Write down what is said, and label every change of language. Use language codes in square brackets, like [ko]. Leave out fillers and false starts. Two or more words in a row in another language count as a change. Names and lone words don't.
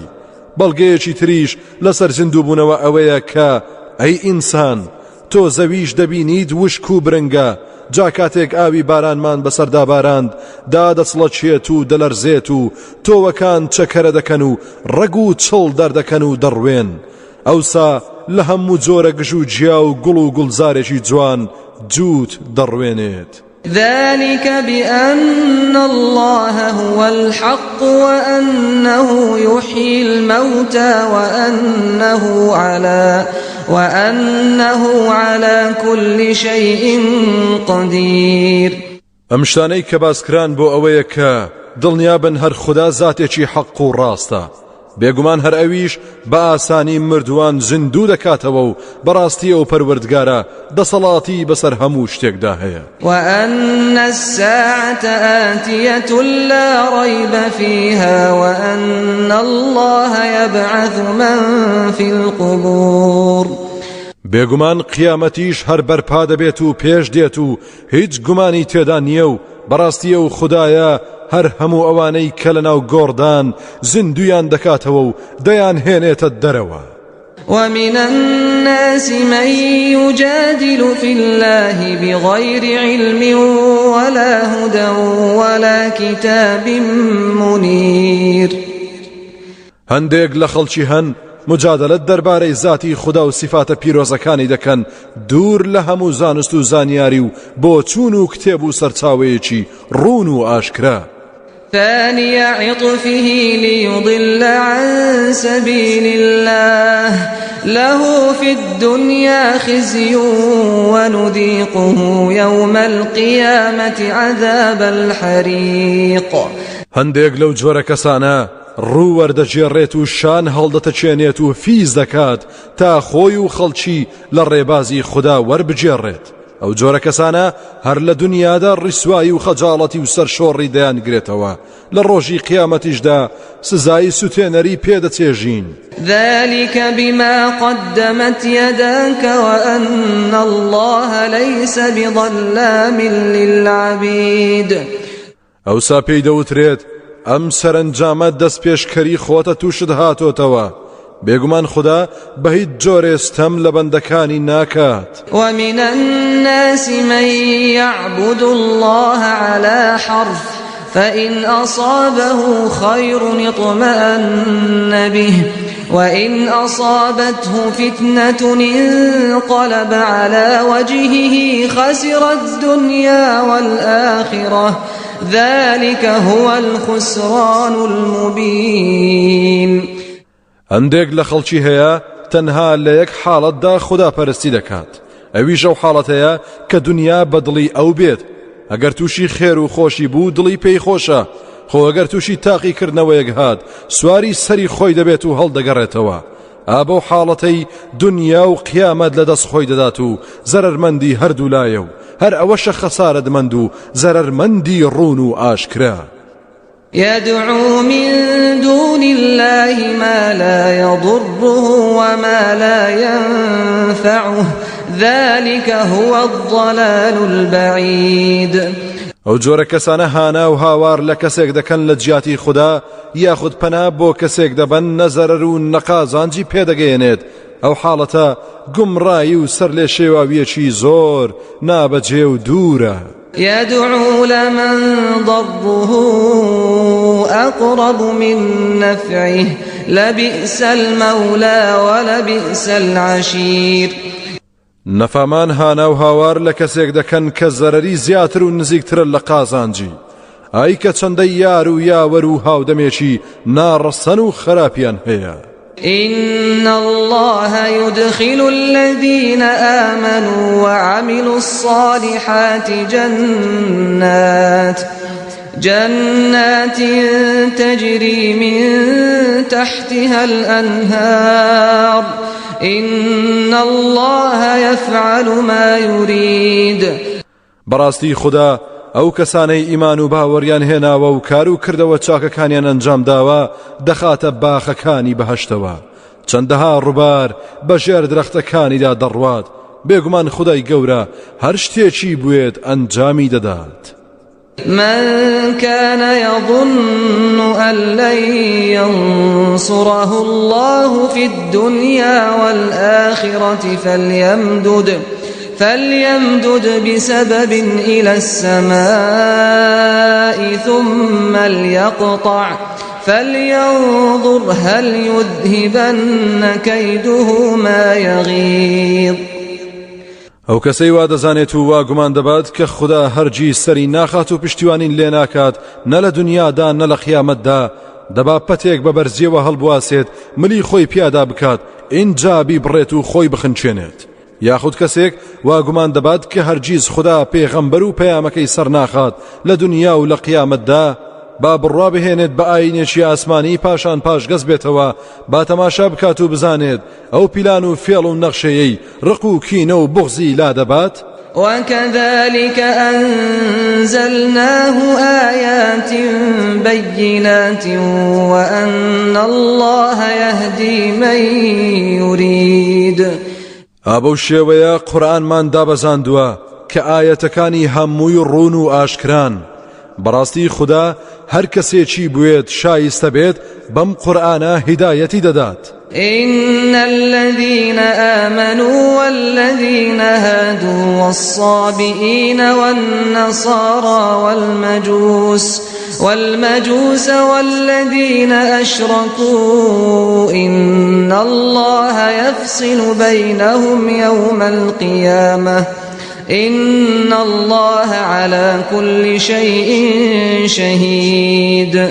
[ckb] بەڵگەیەکی تریش لەسەر زیندووبوونەوە ئەوەیە کە ئەی ئینسان تۆ زەویش دەبینیت وشک و برنگە، جا کاتێک ئاوی بارانمان بەسەردا باراند دادەچڵەچێت و دەلەرزێت و تۆوەکان چەکەرە دەکەن و ڕەگ و چڵ دەردەکەن و دەڕوێن ئەوسا لە هەموو جۆرە گژ و جیا و گوڵ و گوڵزارێکی جوان جووت دەڕوێنێت. [ar] ذلك بأن الله هو الحق وأنه يحيي الموتى وأنه على كل شيء قدير. [ckb] ئەم شتانەی کە باسکران بۆ ئەوەیە کە دڵنیابن هەر خوددا زاتێکی حەق و ڕاستە، بێگومان هەر ئەویش بە ئاسانی مردووان زیندوو دەکاتەوە و بەڕاستی ئەو پەروەردگارە دەسەڵاتی بەسەر هەموو شتێکدا هەیە. [ar] وأن الساعة آتية لا ريب فيها وأن الله يبعث من في القبور. [ckb] بێگومان قیامەتیش هەر بەرپا دەبێت و پێش دێت و هیچ گومانی تێدا نییە و بەڕاستی ئەو خوددایە هەر هەموو ئەوانەی کە لەناو گۆڕدان زیندویان دەکاتەوە و دەیان هێنێتە دەرەوە. [ar] ومن الناس من يجادل في الله بغير علم ولا هدى ولا كتاب منير. [ckb] هەندێک لە خەڵکی هەن مجادلت دەربارەی ذاتی خوددا و سیفاتە پیرۆزەکانی دەکەن دوور لە هەموو زانست و زانیاری و بۆ چوون و کتێب و سەرچاوەیەکی ڕوون و ئاشکرا. [ar] ثاني عطفه ليضل عن سبيل الله له في الدنيا خزي ونذيقه يوم القيامة عذاب الحريق. [ckb] هەندێک لەو جۆرە کەسانە ڕوو وەردەجێڕێت و شان هەڵدەتەچێنێت و فیز دەکات تا خۆی و خەڵکی لە ڕێبازی خوددا وەربجێڕێت. ئەو جۆرە کەسانە هەر لە دنیادا ڕیسوایی و خەجاڵەتی و سەرشۆڕی دەیانگرێتەوە، لە ڕۆژی قیامەتیشدا سزای سوتێنەری پێدەچێژین. [ar] ذلك بما قدمت يداك وأن الله ليس بظلام للعبيد. [ckb] ئەوسا پێی دەوترێت ئەم سەرنجامە دەست پێشکەری خۆتە تووشت هاتۆتەوە، بێگومان خوددا بە هیچ جۆرێستەم لە بەندەکانی ناکات. [ar] ومن الناس من يعبد الله على حرف فإن أصابه خير اطمأن به وإن أصابته فتنة انقلب على وجهه خسر الدنيا والآخرة ذلك هو الخسران المبين. [ckb] هەندێک لە خەڵکی هەیە تەنها لە یەک حاڵەتدا خوداپەرستی دەکات، ئەویش ئەو حاڵەتەیە کە دنیا بە دڵی ئەو بێت، ئەگەر تووشی خێر و خۆشی بوو دڵی پێی خۆشە، خۆ ئەگەر تووشی تاقیکردنەوەیەک هات سواری سەری خۆی دەبێت و هەڵدەگەڕێتەوە. ئابە حاڵەتەی دنیا و قیامەت لە دەست خۆی دەدات و زەرەرمەندی هەردوو لایە و هەر ئەوەشە خەسارەتمەند و زەرەرمەندی ڕوون و ئاشکرا. [ar] يدعو من دون الله ما لا يضره وما لا ينفعه ذلك هو الضلال البعيد. [ckb] ئەو جۆرە کەسانە هانا و هاوار لە کەسێک دەکەن لە جیاتی خوددا یاخود پەنا بۆ کەسێک دەبەن نەزەرەر و نەقازانجی پێدەگەێنێت، ئەو حاڵەتە گومڕایی و سەر لێ شێواویەکی زۆر نابەجێ و دوورە. [ar] يدعو لمن ضره أقرب من نفعه لبئس المولى ولبئس العشير. [ckb] نەفامان هانا و هاوار لە کەسێک دەکەن کە زەرەری زیاتر و نزیکترە لە قازانجی، ئای کە چەندەی یار و یاوەر و هاودەمێکی ناڕەسەن و خراپیان هەیە. [ar] إن الله يدخل الذين آمنوا وعملوا الصالحات جنات تجري من تحتها الأنهار إن الله يفعل ما يريد. [ckb] بەڕاستی خوددا ئەو کەسانەی ئیمان و باوەڕیان هێناوە و کار و کردەوە چاکەکانیان ئەنجام داوە دەخاتە باخەکانی بەهەشتەوە، چەندەها ڕووبار بەژێر درەختەکانیدا دەڕوات، بێگومان خودای گەورە هەر شتێکی بوێت ئەنجامی دەدات. [ar] من كان يظن أن لن ينصره الله في الدنيا والآخرة فليمدد بسبب إلى السماء ثم ليقطع فلينظر هل يذهبن كيده ما يغيظ. [ckb] ئەو کەسەی وا دەزانێت و وا گومان دەبات کە خوددا هەرگیز سەری ناخات و پشتیوانین لێ ناکات نە لە دنیادا نە لە قیامەتدا، دەبا پەتێک بە بەرزیەوە هەڵبواسێت ملی خۆی پیادا بکات ئینجا بیبڕێت و خۆی بخنچێنێت. یاخود کەسێک وا گومان دەبات کە هەرگیز خوددا پێغەمبەر و پەیامەکەی سەر ناخات لە دنیا و لە قیامەتدا، با بڕوا بهێنێت بە ئاینێکی ئاسمانی پاشان پاشگەز بێتەوە، با تەماشا بکات و بزانێت ئەو پیلان و فێڵ و نەخشەیەی ڕق و کینە و بغزی لا دەبات. [ar] وكذلك أنزلناه آيات بينات وأن الله يهدي من يريد. [ckb] ئابە شێوەیە قورئانمان دابەزاندووە کە ئاەتەکانی هەمووی ڕوون و ئاشکران. بەڕاستی خوددا هەر کەسێکی بوێت شایستە بێت بەم قورئانە هیدایەتی دەدات. [ar] إن الذين آمنوا والذين هادوا والصابئين والنصارى والمجوس والذين أشركوا إن الله يفصل بينهم يوم القيامة إن الله على كل شيء شهيد.